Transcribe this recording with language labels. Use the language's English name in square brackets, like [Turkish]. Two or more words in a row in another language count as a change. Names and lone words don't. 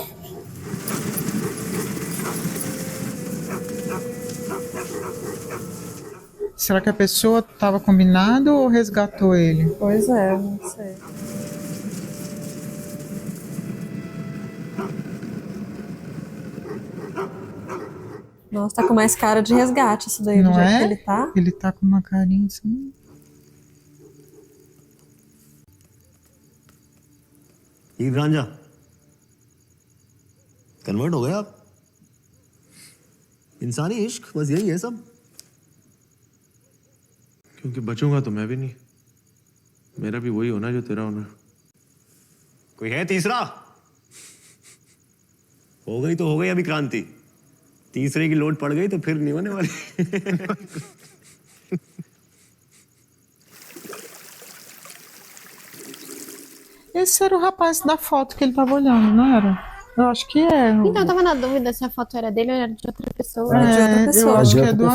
[Portuguese] Será que a pessoa estava combinado ou resgatou ele? Pois é, não sei. Nossa, tá com mais cara de resgate isso daí, do Não jeito é? que ele tá. Ele tá com uma carinha assim. [Hindi] हीर रांझा कन्वर्ट हो गए आप. इंसानी इश्क बस यही है सब. क्योंकि बचूंगा तो मैं भी नहीं. मेरा भी वही होना जो तेरा होना. कोई है तीसरा? हो गई तो हो गई अभी क्रांति. तीसरे की लोड पड़ गई तो फिर नहीं होने वाली. [Portuguese] Esse era o rapaz da foto que ele tava olhando, não era? Eu acho que é. Então, eu tava na dúvida se a foto era dele ou era de outra pessoa. É, de outra Eu pessoa. acho De que é outra do